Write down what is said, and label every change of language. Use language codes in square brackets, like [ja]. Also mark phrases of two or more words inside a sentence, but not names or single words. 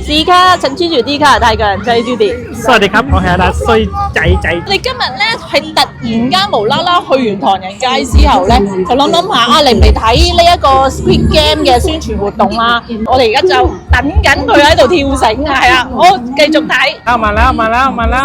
[yue] D 卡，陳豬住 D 卡，泰國人追住啲。 [th] สวัสดีครับ [yue] 我係阿達衰仔。你今日咧係突然間無啦啦去完唐人街之後咧，就諗下啊，嚟唔嚟睇呢一個 Squid Game 嘅宣傳活動啦？我哋而家就等緊佢喺度跳繩啊，係啊，好繼續睇。 [th] มาแล้ว